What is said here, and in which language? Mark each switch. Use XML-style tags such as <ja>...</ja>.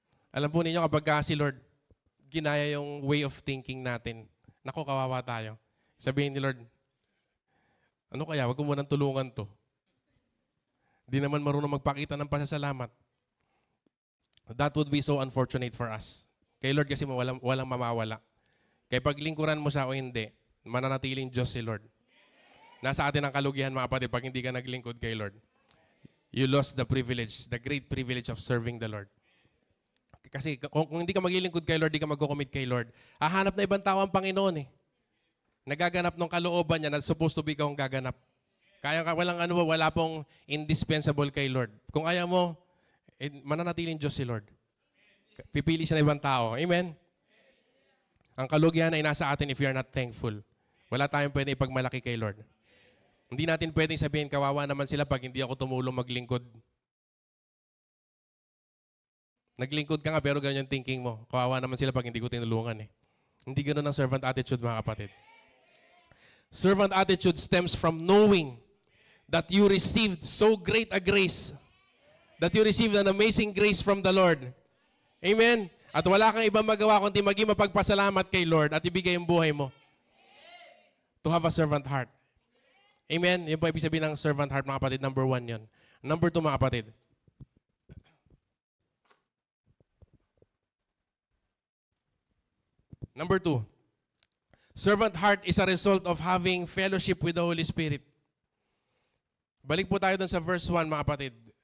<tl>Alam po ninyo, kapag si Lord, ginaya yung way of thinking natin, naku, kawawa tayo. Sabihin ni Lord, ano kaya, wag ko munang tulungan to. Di naman marunong magpakita ng pasasalamat.</tl> <en>That would be so unfortunate for us.</en> <tl>Kay Lord kasi walang mamawala. Kaya paglingkuran mo siya o hindi, mananatiling Diyos si Lord. Nasa atin ang kalugihan, mga kapatid, pag hindi ka naglingkod kay Lord.</tl> <en>You lost the privilege, the great privilege of serving the Lord.</en> <tl>Kasi kung hindi ka maglilingkod kay Lord, di ka mag-commit kay Lord. Hahanap na ibang tao ang Panginoon eh. Nagaganap ng kalooban niya na supposed to be kang gaganap. Kaya wala pong indispensable kay Lord. Kung ayaw mo, mananatiling Diyos si Lord. Pipili siya ng ibang tao. Amen? Ang kalugihan ay nasa atin</tl> <en>if you are not thankful.</en> <tl>Wala tayong pwede ipagmalaki kay Lord. Hindi natin pwedeng sabihin, kawawa naman sila pag hindi ako tumulong maglingkod. Naglingkod ka nga pero ganyan yung thinking mo. Kawawa naman sila pag hindi ko tinulungan eh. Hindi ganun ang servant attitude, mga kapatid.</tl> <en>Servant attitude stems from knowing that you received so great a grace, that you received an amazing grace from the Lord. Amen?</en> <tl>At wala kang ibang magawa kundi maging mapagpasalamat kay Lord at ibigay ang buhay mo.</tl> <en>To have a servant heart.</en> <tl>Amen? Yan po ibig sabihin ng servant heart, mga kapatid. Number 1 yun. Number 2, mga kapatid.</tl> <en>Number 2. Servant heart is a result of having fellowship with the Holy Spirit.</en> <tl>Balik po tayo dun sa verse 1, mga kapatid.</tl>